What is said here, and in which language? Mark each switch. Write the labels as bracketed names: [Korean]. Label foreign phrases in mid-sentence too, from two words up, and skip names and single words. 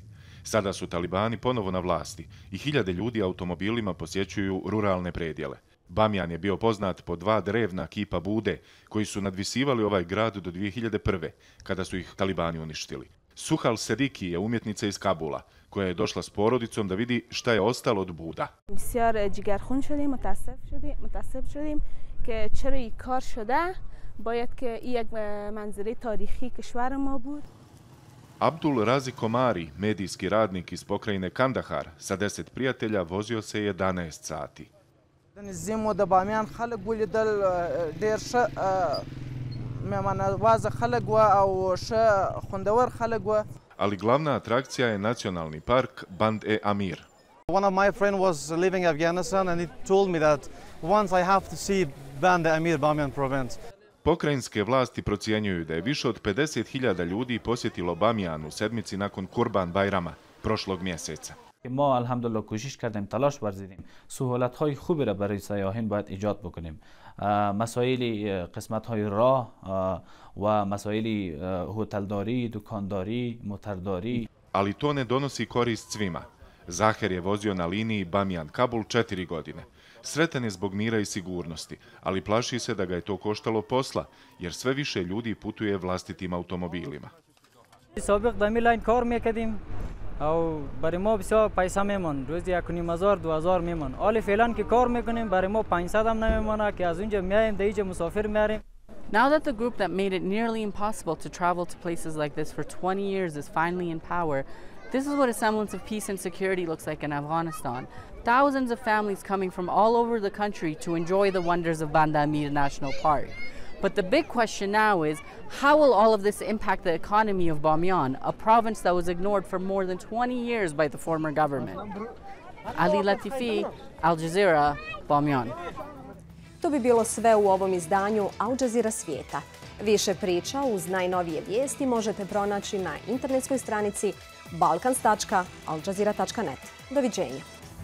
[Bosnian] Sada su talibani ponovo na vlasti i hiljade ljudi automobilima posjećuju ruralne predjele. Bamiyan je bio poznat po 2 drevna kipa Bude koji su nadvisivali ovaj grad do 2001. kada su ih talibani uništili. Suhal Sediki je umjetnica iz Kabula koja je došla s porodicom da vidi šta je ostalo od Buda. [Persian] بسیار جگرخون شدیم متاسف شدیم که چرا این کار شده باید که این یک منظره تاریخی کشور ما بود. [Bosnian] Abdul Razi Komari, medijski radnik iz pokrajine Kandahar, sa 10 prijatelja vozio se 11 sati. [Pashto] زیمو د بامیان خلک ولیدل ډیر ښه مهمانوازه خلک و او ښه خوندور خلک و. [Bosnian] Ali glavna atrakcija je nacionalni park Band-e-Amir. [English] One of my friends was living in Afghanistan and he told me that once I have to see Band-e-Amir, Bamiyan province. [Bosnian] Pokrajinske vlasti procjenjuju da je više od 50.000 ljudi posjetilo Bamiyan u sedmici nakon Kurban Bajrama prošlog mjeseca. [Persian] ما الحمدلله کوشش کردیم تلاش ورزیدیم سهولت‌های خوبی را برای سیاحین باید ایجاد بکنیم مسائل قسمت‌های راه و مسائل هتلداری دکانداری موترداری. [Bosnian] Ali to ne donosi korist svima. Zaher je vozio na liniji Bamiyan-Kabul 4 godine. Sretan je zbog mira i sigurnosti, ali plaši se da ga je to koštalo posla, jer sve više ljudi putuje vlastitim automobilima. [Persian] سابق دمی لاین کار میکردیم او برای ما بسیار پیسه میمون روزی 1,500 2,000 میمون حالا فعلا که کار میکنیم برای ما 500 هم نمیمونه که از اونجا میایم در اینجا مسافر میاریم. [English] Now that the group that made it nearly impossible to travel to places like this for 20 years is finally in power, this is what a semblance of peace and security looks like in Afghanistan. Thousands of families coming from all over the country to enjoy the wonders of Band-e-Amir National Park. But the big question now is, how will all of this impact the economy of Bamiyan, a province that was ignored for more than 20 years by the former government? Ali Latifi, Al Jazeera, Bamiyan. [Bosnian] To bi bilo sve u ovom izdanju Jazeera Svijeta. Više priča uz najnovije vijesti možete pronaći na internetskoj stranici balkans.aljazeera.net. Doviđenja.